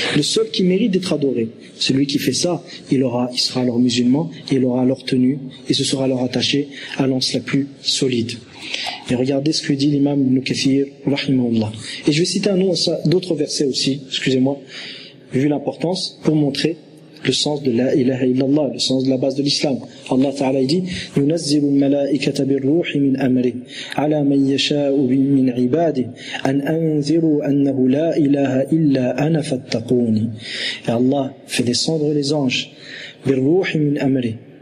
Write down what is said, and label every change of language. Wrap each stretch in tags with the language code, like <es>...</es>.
<fr>Le seul qui mérite d'être adoré. Celui qui fait ça, il sera alors musulman et il aura alors tenu et se sera alors attaché à l'anse la plus solide. Et regardez ce que dit l'imam Ibn Kathir, rahimahullah. Et je vais citer d'autres versets aussi, excusez-moi, vu l'importance, pour montrer le sens de la ilaha illallah, le sens de la base de l'islam. Allah Ta'ala dit</fr> <ar>ينزل الملائكة بالروح من أمره على من يشاء من عباده أن أنذروا أنه لا إله إلا أنا فاتقوني.</ar> <fr>Et Allah fait descendre les anges</fr> <ar>بالروح من أمره.</ar>